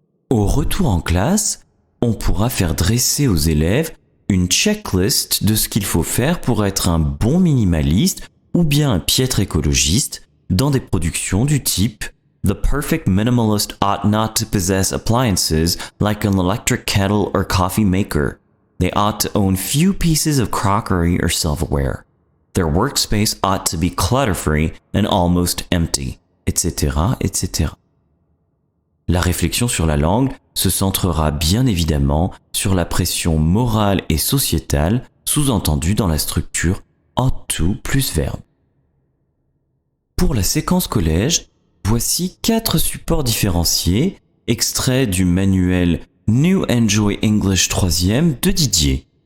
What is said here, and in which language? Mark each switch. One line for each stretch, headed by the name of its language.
French: Au retour en classe, on pourra faire dresser aux élèves une checklist de ce qu'il faut faire pour être un bon minimaliste ou bien un piètre écologiste dans des productions du type
English: The perfect minimalist ought not to possess appliances like an electric kettle or coffee maker. They ought to own few pieces of crockery or silverware. Their workspace ought to be clutter-free and almost empty, etc., etc.
French: La réflexion sur la langue se centrera bien évidemment sur la pression morale et sociétale sous-entendue dans la structure ought to plus verbe. Pour la séquence collège, voici 4 supports différenciés, extraits du manuel New Enjoy English 3e de Didier.